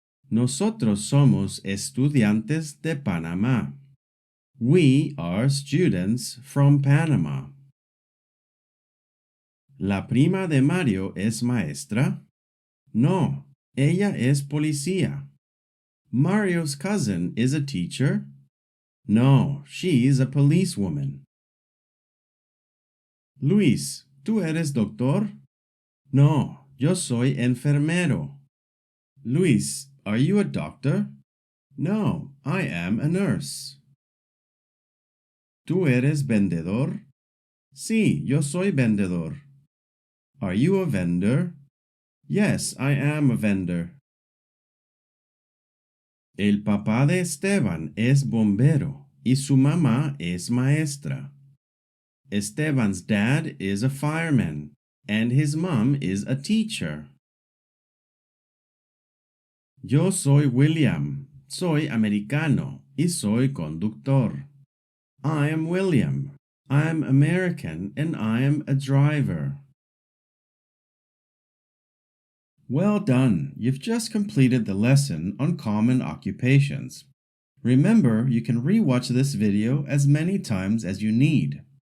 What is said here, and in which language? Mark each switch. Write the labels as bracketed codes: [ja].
[es] Nosotros somos estudiantes de Panamá. [en] We are students from Panama. [es] ¿La prima de Mario es maestra? No, ella es policía. [en] Mario's cousin is a teacher? No, she's a policewoman. [es] Luis, ¿tú eres doctor? No, yo soy enfermero. [en] Luis, are you a doctor? No, I am a nurse. [es] ¿Tú eres vendedor? Sí, yo soy vendedor. [en] Are you a vendor? Yes, I am a vendor. [es] El papá de Esteban es bombero y su mamá es maestra. [en] Esteban's dad is a fireman and his mom is a teacher. [es] Yo soy William, soy americano y soy conductor. [en] I am William, I am American and I am a driver. Well done! You've just completed the lesson on common occupations. Remember, you can re-watch this video as many times as you need.